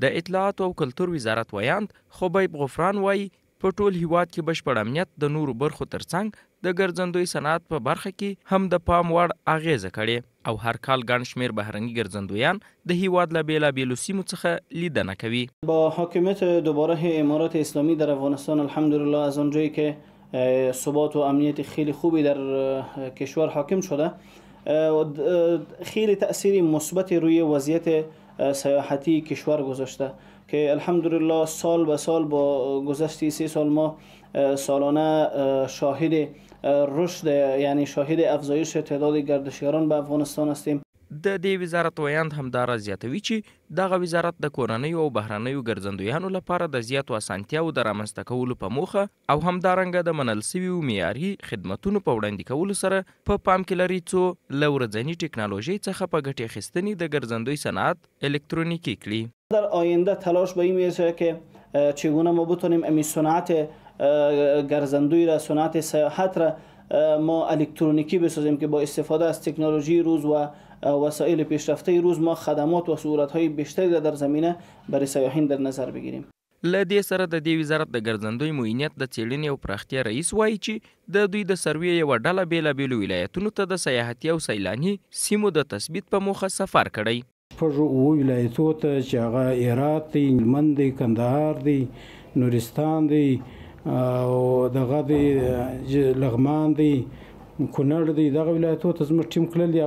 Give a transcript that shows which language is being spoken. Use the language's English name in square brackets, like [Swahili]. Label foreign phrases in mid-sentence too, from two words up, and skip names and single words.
[Pashto] د اطلاعاتو او کلتور وزارت ویاند خبیب غفران وایي په ټول هیواد کې بشپړ امنیت د نورو برخو ترڅنګ د ګرځندوی صنعت په برخه کې هم د پام وړ اغیزه کړې او هر کال ګڼ شمېر بهرني ګرځندویان د هیواد له بیلابیلو سیمو څخه لیدنه کوي. [Persian] با حاکمیت دوباره امارات اسلامی در افغانستان الحمدلله از آنجایی که ثبات و امنیت خیلی خوبی در کشور حاکم شده خیلی تأثیر مثبت روی وضعیت سیاحتی کشور گذاشته که الحمدلله سال به سال با گذشت 3 سال ما سالانه شاهد رشد یعنی شاهد افزایش تعداد گردشگران به افغانستان هستیم. [Pashto] د دې وزارت ویاند همدارا زیاتوي چې دغه وزارت د کورنیو او بهرنیو ګرځندویانو لپاره د زیاتو اسانتیاوو د رامنځته کولو په موخه او همدارنګه د منل سویو معیاري خدمتونو په وړاندې کولو سره په پام کې لري څو له ورځني ټکنالوژۍ څخه په ګټې اخیستنې د ګرځندوی صنعت الکترونیکی کړي. [Persian] در آینده تلاش به این میرسه که چگونه ما بتونیم امی صنعت گرزندوی را صنعت سیاحت را ما الکترونیکی بسازیم که با استفاده از تکنولوژی روز و وسایل پیشرفته روز ما خدمات و سهولت‌های بیشتری را در زمینه برای سیاحین در نظر بگیریم. [Pashto] له دې سره د دې وزارت د ګرځندوی معینیت د څېړنې او پراختیا رئیس وایي چې د دوی د سروې یوه ډله بیلابیلو ولایتونو ته د سیاحتي او سیلاني سیمو د تثبیت په موخه سفر کړی. شپږ ولایتو ته چې هغه هرات دی، هلمند دی، کندهار دی، نورستان دی او دغه دی لغمان دی، کونړ دی، دغه ولایتو ته زموږ ټیم تللی دی.